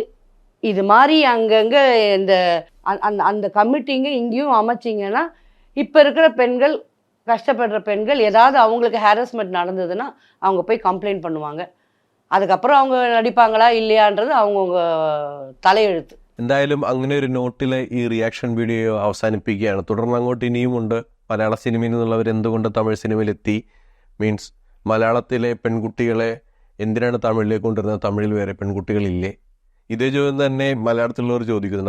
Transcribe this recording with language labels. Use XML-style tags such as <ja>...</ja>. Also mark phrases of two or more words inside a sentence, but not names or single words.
<ta>இது மாதிரி அங்கங்கே இந்த அந்த கமிட்டிங்க இங்கேயும் அமைச்சிங்கன்னா, இப்போ இருக்கிற பெண்கள், கஷ்டப்படுற பெண்கள், ஏதாவது அவங்களுக்கு ஹாரஸ்மெண்ட் நடந்ததுன்னா அவங்க போய் கம்ப்ளைண்ட் பண்ணுவாங்க. அதுக்கப்புறம் அவங்க நடிப்பாங்களா இல்லையான்றது அவங்கவுங்க தலையெழுத்து.</ta> <ml>എന്തായാലും അങ്ങനെ ഒരു നോട്ടിൽ ഈ റിയാക്ഷൻ വീഡിയോ അവസാനിപ്പിക്കുകയാണ്. തുടർന്ന് അങ്ങോട്ട് ഇനിയുമുണ്ട്. മലയാള സിനിമയിൽ നിന്നുള്ളവർ എന്തുകൊണ്ട് തമിഴ് സിനിമയിലെത്തി, മീൻസ് മലയാളത്തിലെ പെൺകുട്ടികളെ എന്തിനാണ് തമിഴിലേക്ക് കൊണ്ടുവരുന്നത്, തമിഴിൽ വേറെ പെൺകുട്ടികളില്ലേ, ഇതേ ചോദ്യം തന്നെ മലയാളത്തിലുള്ളവർ ചോദിക്കുന്നുണ്ട്.</ml>